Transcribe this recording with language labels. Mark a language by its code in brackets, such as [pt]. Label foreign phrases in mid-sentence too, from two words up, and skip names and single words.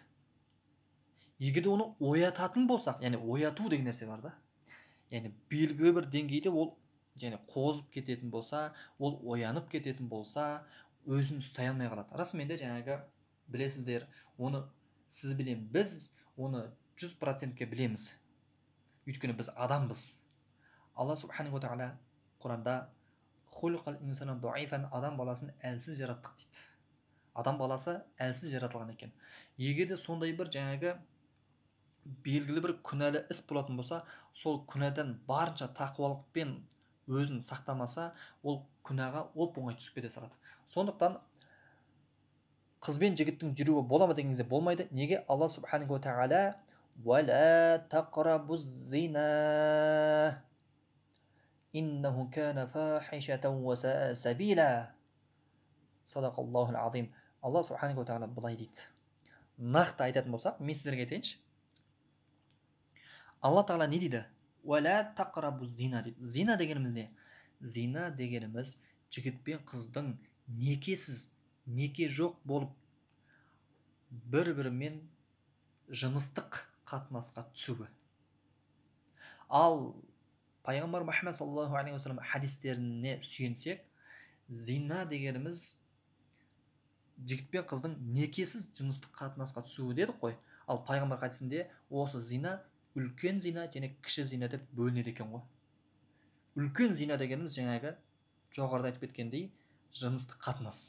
[kk] Егер оны оятатын болсақ, яғни ояту деген нәрсе бар да, яғни белгілі бір деңгейде ол және қозып кететін болса, ол оянып кететін болса, өзін ұстай алмай қалады. Расымен де жаңағы білесіздер, оны сіз білем, біз оны 100%-ке білеміз. Өйткені біз адамбыз. [ar] الله سبحانه وتعالى [kk] Құранда адам баласын әлсіз жараттық дейді. Адам баласы әлсіз жаратылған екен. Егерде сондай бір жаңағы белгілі бір күнәлі іс болатын болса, сол күнәдан барынша тақуалықпен өзін сақтамаса, ол күнәға оп-оңай түсіп кете салады. Сондықтан қыз бен жігіттің жүруі бола ма деген кезде болмайды. [ar] Неге? الله سبحانه وتعالى وَلَا تَقْرَبُوا الزِّنَا إِنَّهُ كَانَ فَاحِشَةً وَسَاءَ سَبِيلًا. صدق الله العظيم. الله سبحانه وتعالى [kk] былай дейді. Нақты айтатын болсақ, мен сіздерге айтайыншы. Алла тағала не дейді? [ar] وَلَا تَقْرَبُوا الزِّنَا [kk] дейді. Зина дегеніміз не? Зина дегеніміз жігіт пен қыздың некесіз, неке жоқ болып бір-бірімен жыныстық қатынасқа түсуі. Ал пайғамбар Мұхаммед [ar] صلى الله عليه وسلم [kk] хадистеріне сүйенсек, зина дегеніміз жігіт пен қыздың некесіз жыныстық қатынасқа түсуі дедік қой. Ал пайғамбар хадисінде осы зина үлкен зина және кіші зина деп бөлінеді екен ғой. Үлкен зина дегеніміз жаңағы жоғарыда айтып кеткендей жыныстық қатынас.